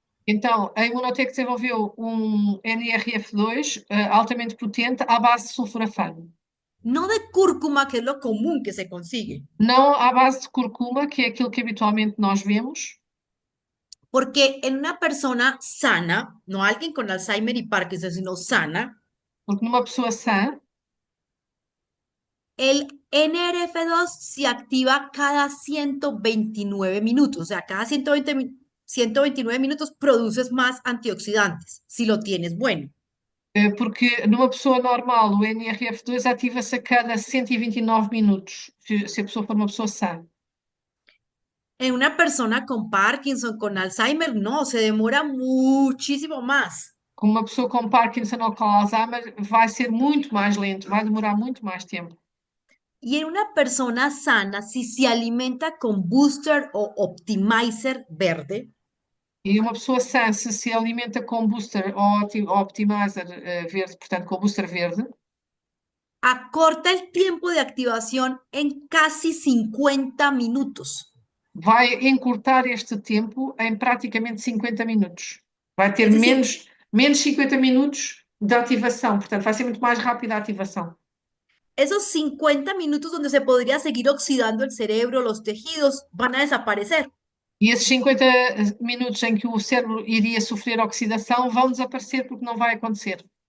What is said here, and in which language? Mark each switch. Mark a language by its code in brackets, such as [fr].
[pt] Então, a Imunotec desenvolveu um NRF2 altamente potente à base de sulforafano. [es] No de cúrcuma, que es lo común que se consigue. [pt] Não à base de curcuma, que é aquilo que habitualmente nós vemos, [es] Porque en una persona sana, no alguien con Alzheimer y Parkinson, sino sana, [pt] porque numa pessoa sã, [es] el NRF2 se activa cada 129 minutos. O sea, cada 129 minutos produces más antioxidantes, si lo tienes bueno. [pt] porque numa pessoa normal o NRF2 ativa-se a cada 129 minutos, se a pessoa for uma pessoa sã. [es] En una persona con Parkinson, con Alzheimer, no, se demora muchísimo más. [pt] Com uma pessoa com Parkinson ou com Alzheimer, vai ser muito mais lento, vai demorar muito mais tempo. [es] Y en una persona sana, si se alimenta con booster o optimizer verde, [pt] E uma pessoa sã, se alimenta com booster ou optimizer verde, portanto com booster verde, [es] acorta el tiempo de activación en casi 50 minutos. [pt] vai encurtar este tempo em praticamente 50 minutos. Vai ter [es] Es decir, [pt] menos 50 minutos de ativação, portanto vai ser muito mais rápida a ativação. [es] esos 50 minutos donde se podría seguir oxidando el cerebro, los tejidos, van a desaparecer. [pt] E esses 50 minutos em que o cérebro iria sofrer oxidação vão desaparecer porque não vai acontecer.